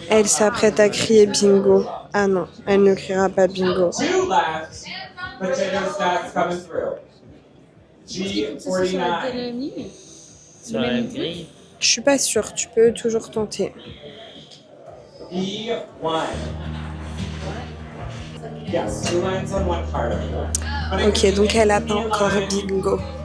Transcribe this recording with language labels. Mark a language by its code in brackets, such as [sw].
[fr] Elle s'apprête à crier bingo. Ah non, elle ne criera pas bingo. [en] 2 left. Potato stacks coming through. G49. [fr] Sur la même grille. Je suis pas sûre, tu peux toujours tenter. [en] B1. Yes, 2 lines on 1 card. [fr] Ok, donc elle a pas encore bingo.